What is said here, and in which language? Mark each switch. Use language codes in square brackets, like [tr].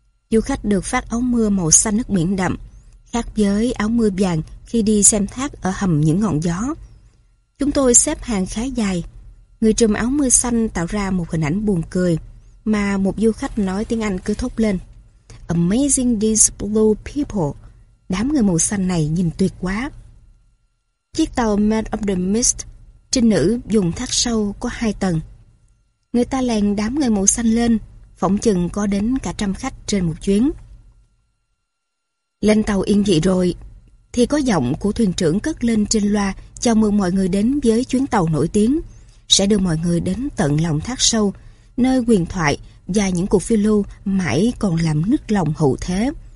[vi] Du khách được phát áo mưa màu xanh nước biển đậm, khác với áo mưa vàng khi đi xem thác ở hầm những ngọn gió. Chúng tôi xếp hàng khá dài. Người trùm áo mưa xanh tạo ra một hình ảnh buồn cười mà một du khách nói tiếng Anh cứ thốt lên. [en] Amazing these blue people. [vi] Đám người màu xanh này nhìn tuyệt quá. Chiếc tàu Maid of the Mist, trinh nữ vùng thác sâu, có hai tầng. Người ta lèn đám người màu xanh lên, phỏng chừng có đến cả trăm khách trên một chuyến. Lên tàu yên vị rồi, thì có giọng của thuyền trưởng cất lên trên loa chào mừng mọi người đến với chuyến tàu nổi tiếng, sẽ đưa mọi người đến tận lòng thác sâu, nơi huyền thoại và những cuộc phiêu lưu mãi còn làm nức lòng hậu thế.